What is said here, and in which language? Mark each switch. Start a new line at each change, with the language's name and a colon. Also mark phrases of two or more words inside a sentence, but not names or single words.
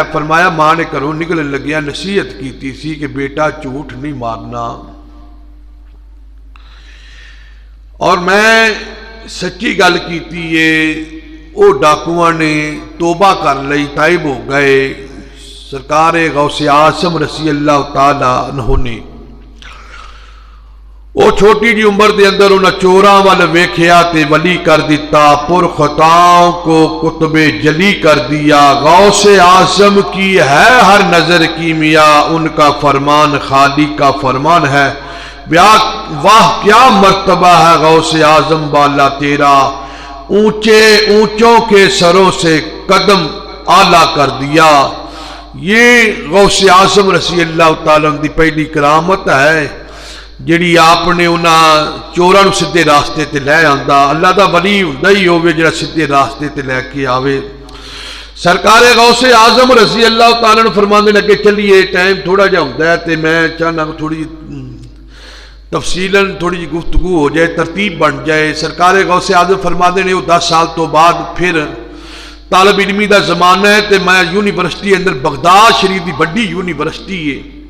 Punjabi: فرمایا ماں نے گھروں نکلن لگیا نصیحت کیتی سی کہ بیٹا جھوٹ نہیں مارنا، اور میں سچی گل کیتی ہے۔ او ڈاکواں نے توبہ کر لئی، تائب ہو گئے۔ سرکار غوث اعظم
Arabic: رضی اللہ تعالیٰ عنہ
Punjabi: نے او چھوٹی جی عمر دے اندر انہاں چوراں وال ویکھیا تے ولی کر دیتا،
Urdu: پر خطاؤں کو قطب جلی کر دیا۔ غوث اعظم کی ہے ہر نظر کی میاں، ان کا فرمان خالق کا فرمان ہے۔ واہ کیا مرتبہ ہے غوث اعظم بالا تیرا، اونچے اونچوں کے سروں سے قدم اعلیٰ کر دیا۔
Punjabi: یہ غوث اعظم
Arabic: رضی اللہ تعالیٰ
Punjabi: دی پہلی کرامت ہے جڑی آپ نے انہاں چوراں نوں سدھے راستے تے لے آندا۔ اللہ دا ولی ہوندا ہی ہوے جڑا سدھے راستے تے لے کے آوے۔ سرکار غوث اعظم
Arabic: رضی اللہ تعالیٰ
Punjabi: نے فرماندے لگے چلیے ٹائم تھوڑا جا ہوندا ہے تے میں چاہنا تھوڑی تفصیلاً تھوڑی جی گفتگو ہو جائے، ترتیب بن جائے۔ سرکار غوث اعظم فرماندے نے وہ 10 سال تو بعد پھر طالب علمی دا زمانہ ہے تے میں یونیورسٹی اندر بغداد شریف دی بڑی یونیورسٹی ہے،